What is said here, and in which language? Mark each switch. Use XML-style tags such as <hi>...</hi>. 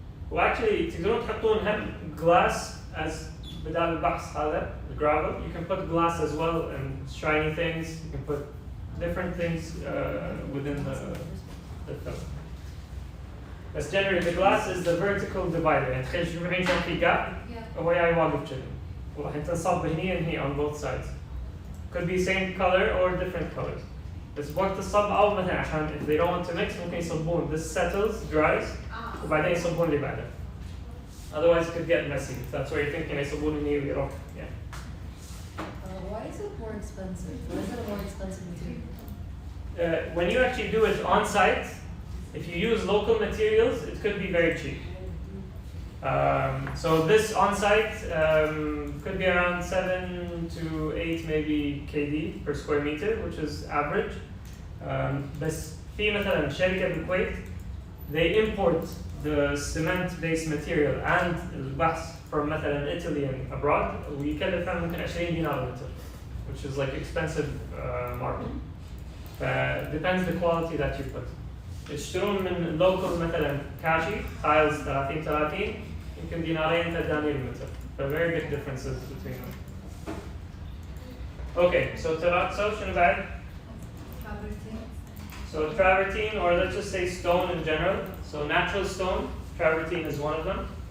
<en>Well, actually,</en> <ar>تقدرون تحطون هم</ar> <en>glass as</en> <ar>بدال البحث هذا,</ar> <en>the gravel. You can put glass as well and shiny things. You can put different things within the film. But generally, the glass is the vertical divider.</en> <ar>يعني تخيل شوف الحين كان في gap</ar> <en>Yeah.</en> <ar>هو جاي واقف كذي وراح تنصب هني</ar> <en>and</en> <ar>هني</ar> <en>on both sides. Could be same color or different colors.</en> <ar>بس بوقت الصب أو مثلا عشان</ar> <en>if they don't want to mix</en> <ar>ممكن يصبون.</ar> <en>This settles, dries, Ah.</en> <ar>وبعدين يصبون اللي بعده.</ar> <en>Otherwise, it could get messy. If that's what you're thinking,</en> <ar>يصبون هني ويروح.</ar> <en>Yeah. Why is it more expensive? Why is it a more expensive material? When you actually do it on site, if you use local materials, it could be very cheap. So this on site could be around 7 to 8 maybe KD per square meter, which is average.</en> <ar>بس في مثلا شركة بالكويت,</ar> <en>they import the cement-based material and</en> <ar>البحث</ar> <en>from</en> <ar>مثلا</ar> <en>Italy and abroad,</en> <ar>ويكلفها ممكن 20 دينار المتر,</ar> <en>which is like expensive marble. Depends the quality that you put.</en> <ar>يشترون من</ar> <en>local</en> <ar>مثلا كاشي</ar> <en>tiles</en> <ar>30 يمكن دينارين 3 دنانير المتر.</ar> <en>There are very big differences between them. Okay, so terrazzo</en> <ar>شنو بعد؟</ar> <en>Travertine. So travertine, or let's just say stone in general. So natural stone, travertine is one of them.</en>